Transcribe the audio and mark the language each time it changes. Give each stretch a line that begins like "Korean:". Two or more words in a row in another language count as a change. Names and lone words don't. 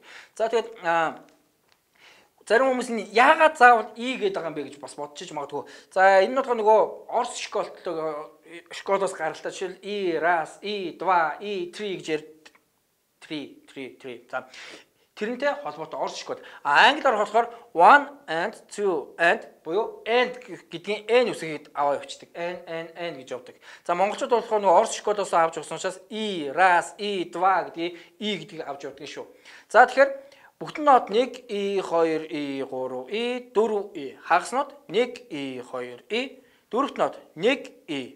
Mongolian: За тэгээд зарим хүмүүс нь яагаад заавал E гэдэг байгаа юм бэ гэж бас бодчих магадгүй. За энэ нь болохоор нөгөө Орос школоос гаралтай жишээл E раз, E 2, E 3 гэж ярьдаг. 3. За тэрнтэй холбоотой Орос школ. Англиар болохоор
English: 1 and 2 and
Mongolian: буюу and гэдгийн n үсгийг аваа явуулдаг. n гэж явдаг. За монголчууд болохоор нөгөө Орос школоос авч явсан учраас E раз, E 2 гэдгийг E гэдгийг авч явдаг шүү. За тэгэхээр бүтэн нот 1 E 2 E 3 E 4 E. Хагас нот 1 E 2 E. Дөрөвт нот 1 E.